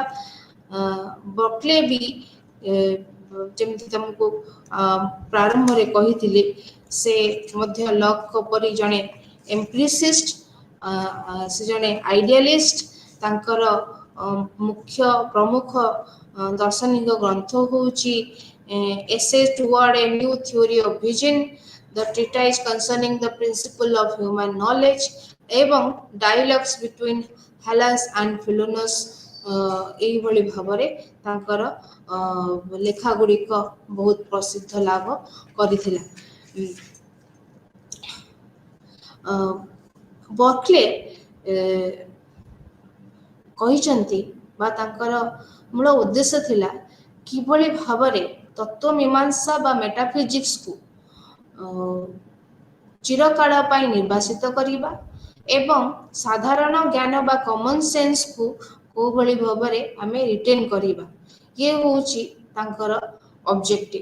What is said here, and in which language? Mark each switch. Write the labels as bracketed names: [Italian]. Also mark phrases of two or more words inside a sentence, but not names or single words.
[Odia] ବର୍କଲେ ବି ଯେମିତି ତମକୁ ପ୍ରାରମ୍ଭରେ କହିଥିଲି, ସେ ମଧ୍ୟ ଲକ୍‌ଙ୍କ ପରି ଜଣେ ଏମ୍ପିରିସିଷ୍ଟ, ସେ ଜଣେ ଆଇଡିଆଲିଷ୍ଟ। ତାଙ୍କର ମୁଖ୍ୟ ପ୍ରମୁଖ ଦାର୍ଶନିକ ଗ୍ରନ୍ଥ ହେଉଛି Essay Toward a New Theory of Vision, The Treatise Concerning the Principle of Human Knowledge ଏବଂ Dialogues Between Hellas and Philonous। ଏହିଭଳି ଭାବରେ ତାଙ୍କର ଲେଖା ଗୁଡ଼ିକ ବହୁତ ପ୍ରସିଦ୍ଧ ଲାଭ କରିଥିଲା। ବର୍କଲେ କହିଛନ୍ତି ବା ତାଙ୍କର ମୂଳ ଉଦ୍ଦେଶ୍ୟ ଥିଲା କିଭଳି ଭାବରେ ତତ୍ତ୍ୱମୀମାଂସା ବା ମେଟାଫିଜିକ୍ସକୁ ଚିରକାଳ ପାଇଁ ନିର୍ବାସିତ କରିବା ଏବଂ ସାଧାରଣ ଜ୍ଞାନ ବା [English] common sense [Odia] କୋଉଭଳି ଭାବରେ ଆମେ ରିଟେନ୍ କରିବା, ଇଏ ହେଉଛି ତାଙ୍କର ଅବଜେକ୍ଟିଭ।